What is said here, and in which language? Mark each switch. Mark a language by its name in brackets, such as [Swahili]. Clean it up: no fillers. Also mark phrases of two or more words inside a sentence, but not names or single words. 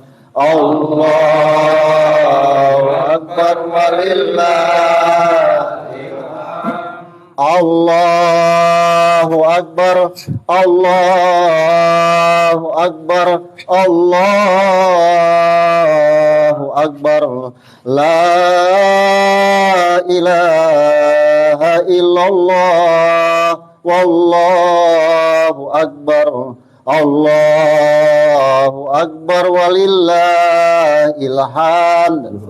[Arabic] الله أكبر ولله الحم. الله أكبر، الله أكبر، الله أكبر. لا إله إلا الله، والله أكبر. الله أكبر ولله الحمد.